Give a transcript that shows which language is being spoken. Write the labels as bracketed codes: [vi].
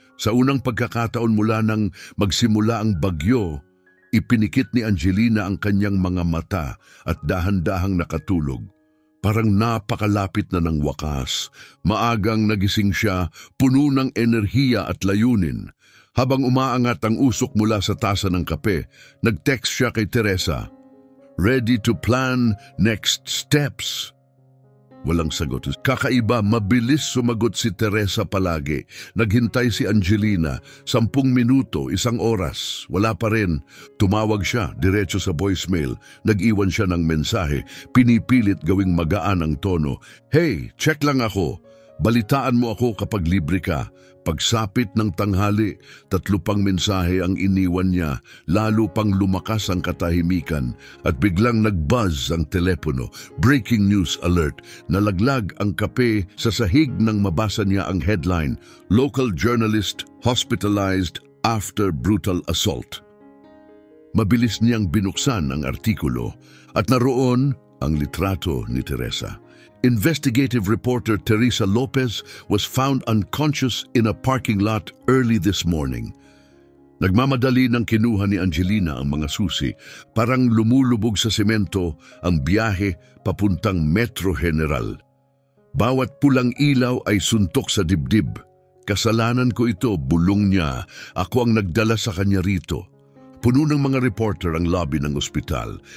[tl] Sa unang pagkakataon mula nang magsimula ang bagyo, ipinikit ni Angelina ang kanyang mga mata at dahan-dahang nakatulog. Parang napakalapit na ng wakas. Maagang nagising siya, puno ng enerhiya at layunin. Habang umaangat ang usok mula sa tasa ng kape, nag-text siya kay Teresa. [en] Ready to plan next steps. [tl] Walang sagot. Kakaiba, mabilis sumagot si Teresa palagi. Naghintay si Angelina, 10 minuto, 1 oras. Wala pa rin. Tumawag siya, diretso sa voicemail. Nag-iwan siya ng mensahe. Pinipilit gawing magaan ang tono. Hey, check lang ako. Balitaan mo ako kapag libre ka. Pagsapit ng tanghali, 3 pang mensahe ang iniwan niya, lalo pang lumakas ang katahimikan at biglang nag-buzz ang telepono. [en] Breaking news alert. [tl] Nalaglag ang kape sa sahig nang mabasa niya ang headline, [en] Local journalist hospitalized after brutal assault. [tl] Mabilis niyang binuksan ang artikulo at naroon ang litrato ni Teresa. [en] Investigative reporter Teresa Lopez was found unconscious in a parking lot early this morning. [tl] Nagmamadali ng kinuha ni Angelina ang mga susi, parang lumulubog sa semento ang biyahe papuntang Metro General. Bawat pulang ilaw ay suntok sa dibdib. Kasalanan ko ito, bulong niya. Ako ang nagdala sa kanya rito. Puno ng mga reporter ang lobby ng ospital.